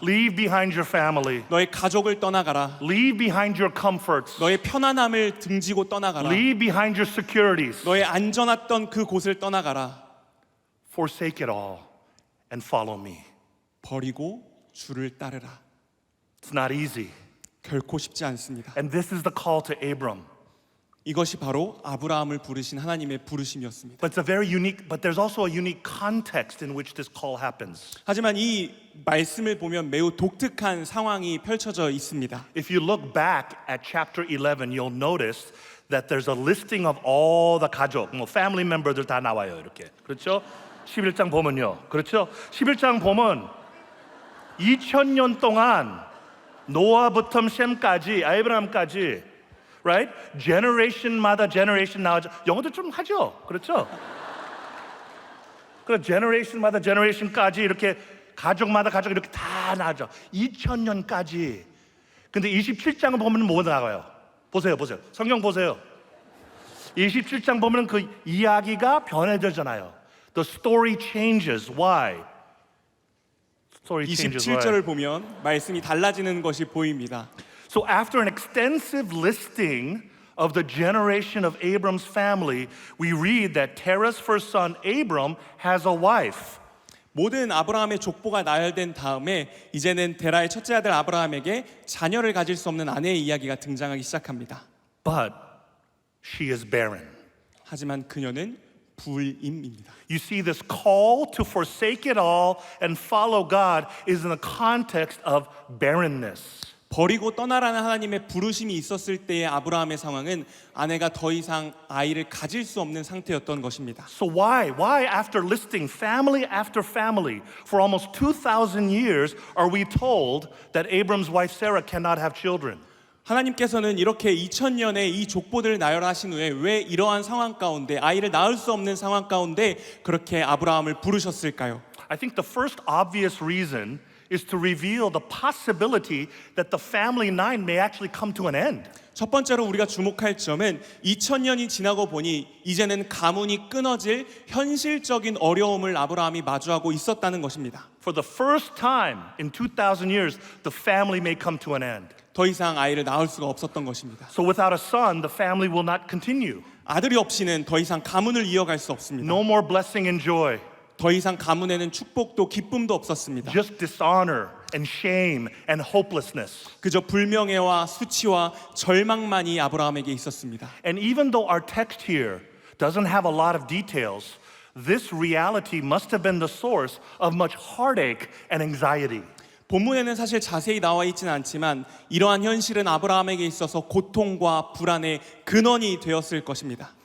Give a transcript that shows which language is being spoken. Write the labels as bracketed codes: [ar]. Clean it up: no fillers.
[en] Leave behind your family. [ko] 너의 가족을 떠나가라. [en] Leave behind your comforts. [ko] 너의 편안함을 등지고 떠나가라. [en] Leave behind your securities. [ko] 너의 안전했던 그 곳을 떠나가라. [en] Forsake it all and follow me. [ko] 버리고 주를 따르라. [en] It's not easy. [ko] 결코 쉽지 않습니다. [en] And this is the call to Abram. [ko] 이것이 바로 아브라함을 부르신 하나님의 부르심이었습니다. [en] But there's also a unique context in which this call happens. [ko] 하지만 이 말씀을 보면 매우 독특한 상황이 펼쳐져 있습니다. [en] If you look back at chapter 11, you'll notice that there's a listing of all the 가족, family member들 [ko] 다 나와요, 이렇게. 그렇죠? 11장 보면요. 그렇죠? 11장 보면 2000년 동안 노아부터 셈까지, 아브라함까지, right? generation마다 generation 나오죠. 영어도 좀 하죠. 그렇죠? 그래 generation마다 generation까지 이렇게 가족마다 가족 이렇게 다 나오죠. 2000년까지. 근데 27장을 보면 뭐 나와요? 보세요. 성경 보세요. 27장 보면 그 이야기가 변해지잖아요. [en] The story changes. Why? [ko] 27절을 보면 말씀이 달라지는 것이 보입니다. [en] So after an extensive listing of the generation of Abram's family, we read that Terah's first son Abram has a wife. [ko] 모든 아브라함의 족보가 나열된 다음에 이제는 데라의 첫째 아들 아브라함에게 자녀를 가질 수 없는 아내의 이야기가 등장하기 시작합니다. [en] But she is barren. [ko] 하지만 그녀는 불임입니다. [en] You see, this call to forsake it all and follow God is in the context of barrenness. [ko] 버리고 떠나라는 하나님의 부르심이 있었을 때의 아브라함의 상황은 아내가 더 이상 아이를 가질 수 없는 상태였던 것입니다. [en] So why after listing family after family for almost 2,000 years are we told that Abram's wife Sarah cannot have children? [ko] 하나님께서는 이렇게 2000년의 이 족보들을 나열하신 후에 왜 이러한 상황 가운데 아이를 낳을 수 없는 상황 가운데 그렇게 아브라함을 부르셨을까요? [en] I think the first obvious reason is to reveal the possibility that the family line may actually come to an end. [ko] 첫 번째로 우리가 주목할 점은 2000년이 지나고 보니 이제는 가문이 끊어질 현실적인 어려움을 아브라함이 마주하고 있었다는 것입니다. [en] For the first time in 2,000 years, the family may come to an end. [ko] 더 이상 아이를 낳을 수가 없었던 것입니다. [en] So without a son, the family will not continue. [ko] 아들이 없이는 더 이상 가문을 이어갈 수 없습니다. [en] No more blessing and joy, [ko] 더 이상 가문에는 축복도 기쁨도 없었습니다. [en] just dishonor and shame and hopelessness. [ko] 그저 불명예와 수치와 절망만이 아브라함에게 있었습니다. [en] And even though our text here doesn't have a lot of details, this reality must have been the source of much heartache and anxiety. [ko] 본문에는 사실 자세히 나와 있지는 않지만 이러한 현실은 아브라함에게 있어서 고통과 불안의 근원이 되었을 것입니다.